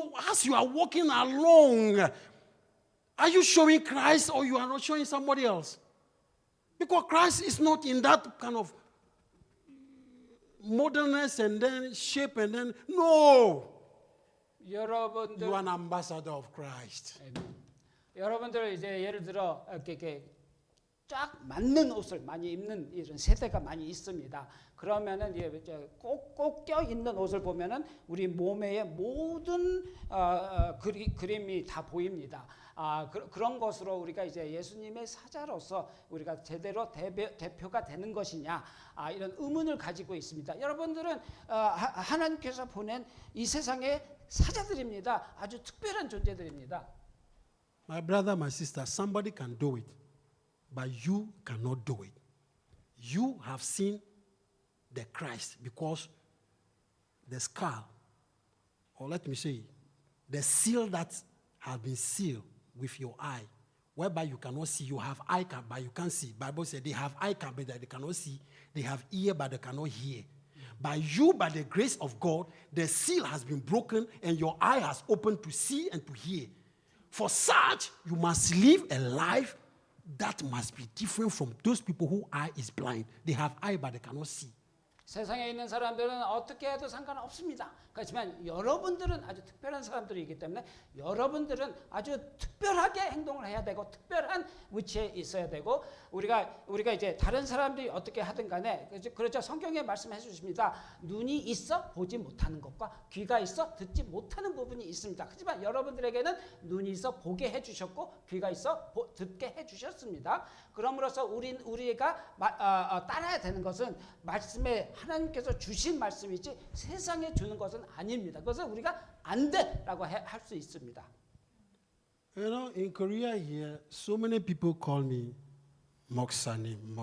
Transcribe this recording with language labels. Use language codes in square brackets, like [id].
[en] As you are walking along, are you showing Christ or you are not showing somebody else? Because Christ is not in that kind of modernness and then shape and then, no. [ko] 여러분들, [en] You are an ambassador of Christ. [ko] 여러분들 이제 예를 들어 이렇게 쫙 맞는 옷을 많이 입는 이런 세대가 많이 있습니다. 그러면은 이제 꼭 껴 있는 옷을 보면은 우리 몸의 모든 그림이 다 보입니다. 그런 것으로 우리가 이제 예수님의 사자로서 우리가 제대로 대표가 되는 것이냐 이런 의문을 가지고 있습니다. 여러분들은 하나님께서 보낸 이 세상의 사자들입니다. 아주 특별한 존재들입니다. [en] My brother, my sister, somebody can do it, but you cannot do it. You have seen the Christ because the skull, or let me say, the seal that has been sealed with your eye, whereby you cannot see. You have eye, but you can't see. Bible said they have eye, but they cannot see. They have ear, but they cannot hear. By you, by the grace of God, the seal has been broken, and your eye has opened to see and to hear. For such, you must live a life that must be different from those people whose eye is blind. They have eye, but they cannot see. [ko] 세상에 있는 사람들은 어떻게 해도 상관없습니다. 그렇지만 여러분들은 아주 특별한 사람들이기 때문에 여러분들은 아주 특별하게 행동을 해야 되고 특별한 위치에 있어야 되고 우리가 이제 다른 사람들이 어떻게 하든 간에 그렇죠. 성경에 말씀해 주십니다. 눈이 있어 보지 못하는 것과 귀가 있어 듣지 못하는 부분이 있습니다. 하지만 여러분들에게는 눈이 있어 보게 해 주셨고 귀가 있어 듣게 해 주셨습니다. 그러므로서 우리가 따라야 되는 것은 말씀에 하나님께서 주신 말씀이지 세상에 주는 것은 아닙니다. 그것은 우리가 안 돼라고 할 수 있습니다. [en] In Korea here, so many people call me Moksanim.